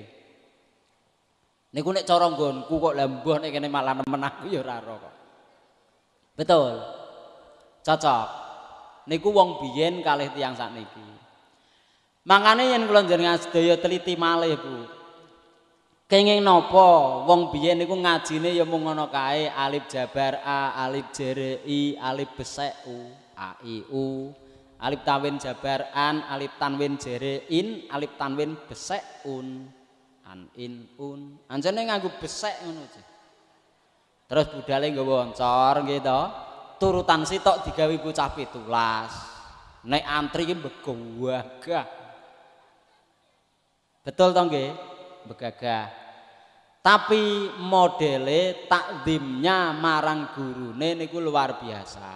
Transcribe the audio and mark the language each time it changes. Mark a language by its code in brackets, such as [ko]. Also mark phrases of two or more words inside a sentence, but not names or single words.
[jv] Niku nek cara nggonku kok lha mbuh nek kene malah nemen aku ya ora ro kok. Betul. Cocok. Niku wong biyen kalih tiyang sakniki. Mangkane yen kula njenengan sedaya teliti malih, Bu. Kenging napa wong biyen niku ngajine ya mung ngono kae alif jabar a, alif jere i, alif besek u, a i u, alif tanwin jabar an, alif tanwin jere in, alif tanwin besek un, an in un. Anjene nganggo besek ngono aja. Terus budale nggawa oncor nggih to. Turutan sitok digawe bocah 17. Nek antri ki begagah. Betul to nggih? Begagah. Tapi modele takzimnya marang gurune niku [id] luar biasa.